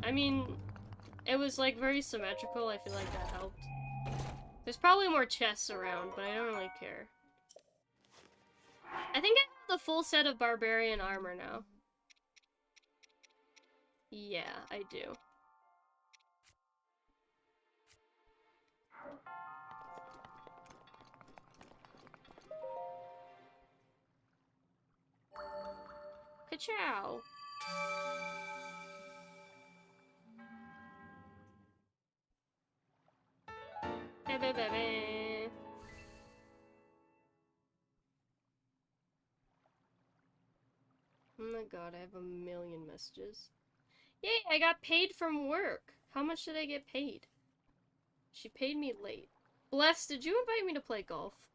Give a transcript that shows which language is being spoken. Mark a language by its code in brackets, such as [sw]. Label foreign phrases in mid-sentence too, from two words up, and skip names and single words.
[en] I mean, it was, like, very symmetrical. I feel like that helped. There's probably more chests around, but I don't really care. I think I have the full set of barbarian armor now. Yeah, I do. Ka-chow! Ba-ba-ba-ba. Oh my god, I have a million messages. Yay, I got paid from work! How much did I get paid? She paid me late. Bless, did you invite me to play golf?